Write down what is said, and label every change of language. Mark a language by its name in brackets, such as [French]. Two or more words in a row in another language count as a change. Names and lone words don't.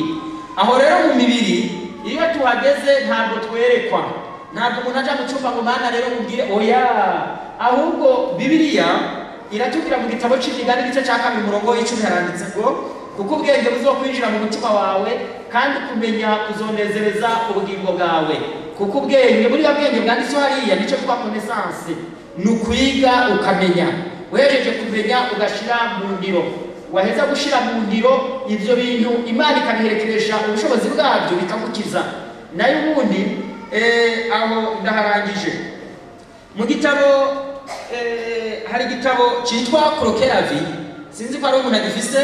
[Rundi] Aho rero mu mibiri iyo tuhageze ntabwo twerekwa, ntabwo umuntu aja gucumba ngo Mana rero mubwire oya, ahubwo Bibiliya iratubwira mu gitabo cy'Imigani igice cya 2 umurongo w'10 haranditse ngo kuko ubwenge buzokwinjira mu mutima wawe kandi kumenya kuzonezereza ubugingo bwawe. Kuko ubwenge buriya bwenge bwanditseho hariya nicyo twa connaissance, ni ukwiga ukamenya. Wejeje kumenya ugashira mu ndiro, waheza gushira mu ndiro ivyo bintu Imana ikabiherekeresha ubushobozi bwabyo bikagukiza. Nayo ubundi aho ndaharangije mu gitabo hari igitabo cyitwa Krokeravi, sinzi ko ari umuntu agifise.